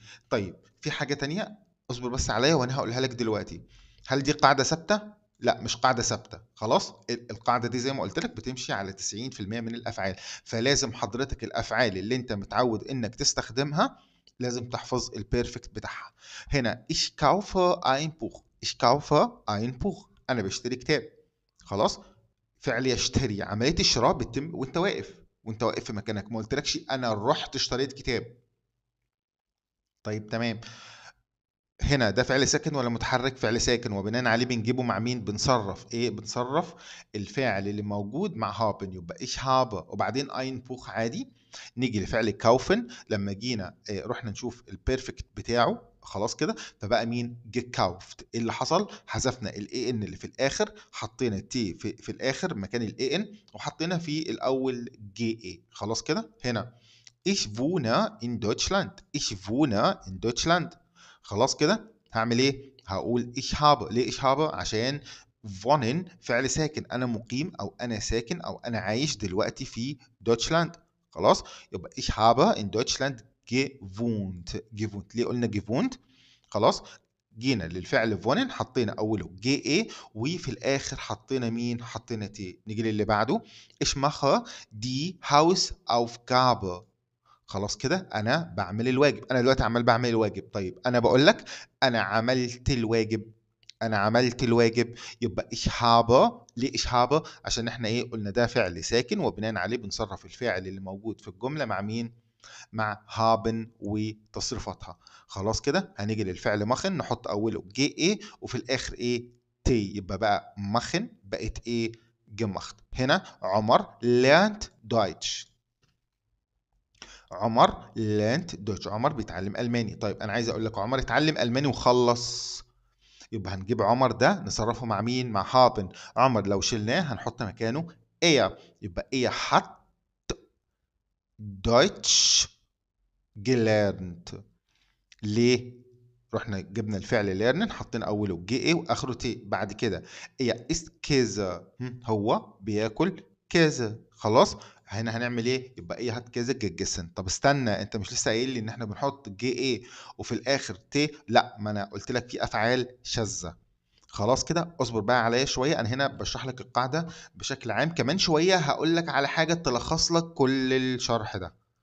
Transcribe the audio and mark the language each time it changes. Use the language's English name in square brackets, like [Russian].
[Arabic] طيب في حاجة تانية، اصبر بس عليّا وأنا هاقولها لك دلوقتي. هل دي قاعدة ثابتة؟ لأ، مش قاعدة ثابتة. خلاص؟ القاعدة دي زي ما قُلت لك بتمشي على 90% من الأفعال، فلازم حضرتك الأفعال اللي أنت متعوّد إنك تستخدمها لازم تحفظ الperfect بتاعها. هنا [German] ich kaufe ein Buch. ich kaufe ein Buch. [Arabic] أنا باشتري كتاب. خلاص؟ فعل يشتري، عملية الشراء بتتم وأنت واقف، وأنت واقف في مكانك، ما قُلتلكش أنا رُحت اشتريت كتاب. طيب تمام. هنا ده فعل ساكن والّا متحرك؟ فعل ساكن، وبناءً عليه بنجيبه مع مين؟ بنصرّف إيه؟ بنصرّف الفاعل اللي موجود مع haben. يبقى [German] ich habe [Arabic] وبعدين [German] ein Buch [Arabic] عادي. نيجي لفعل kaufen لمّا جينا رُحنا نشوف الperfect بتاعه. خلاص كده؟ فبقى مين؟ gekauft. إيه اللي حصل؟ حذفنا الAN اللي في الآخر، حطينا T في الآخر مكان الAN وحطينا في الأول GA. خلاص كده؟ هنا [German] Ich wohne in Deutschland. Ich wohne in Deutschland. [Arabic] خلاص كده؟ هاعمل إيه؟ هاقول [German] ich habe. [Arabic] ليه ich habe؟ عشان wohnen فعل ساكن، أنا مُقيم أو أنا ساكن أو أنا عايش دلوقتي في Deutschland. خلاص؟ يبقى [German] ich habe in Deutschland gewohnt. gewohnt. [Arabic] ليه قُلنا gewohnt؟ خلاص؟ جينا للفعل wohnen حطينا أوله GA وفي الآخر حطينا مين؟ حطينا T. نيجي للي بعده [German] ich mache die Hausaufgabe. [Arabic] خلاص كده أنا باعمل الواجب. أنا دلوقتي عمّال باعمل الواجب. طيب أنا باقول لك أنا عملت الواجب. أنا عملت الواجب. يبقى [German] ich habe. [Arabic] ليه ich habe؟ عشان إحنا إيه، قُلنا ده فعل ساكن وبناءً عليه بنصرّف الفاعل اللي موجود في الجملة مع مين؟ مع haben وتصريفاتها. خلاص كده؟ هنيجي للفعل machen نحط أوله GA وفي الآخر إيه، T. يبقى بقى machen بقت إيه، gemacht. هنا عمر [German] lernt Deutsch. عمر lernt Deutsch. [Arabic] عمر بيتعلم ألماني. طيب أنا عايز أقول لك عمر اتعلم ألماني وخلّص. يبقى هنجيب عمر ده نصرّفه مع مين؟ مع haben. عمر لو شِلناه هنحط مكانه er. يبقى [German] er hat Deutsch gelernt. [Arabic] ليه؟ رُحنا جِبنا الفعل lernen حطينا أوله GA وآخره T. بعد كده [German] er isst Käse. [Arabic] هو بياكل Käse. خلاص؟ هنا هنعمل إيه؟ يبقى [German] er hat Käse gegessen. [Arabic] طب استنى، أنت مش لسه قايل لي إن إحنا بنحط GA وفي الآخر T؟ لأ، ما أنا قُلت لك في أفعال شاذة. خلاص كده؟ اصبر بقى عليّا شوية، أنا هنا باشرح لك القاعدة بشكل عام، كمان شوية هاقول لك على حاجة تلخّص لك كل الشرح ده.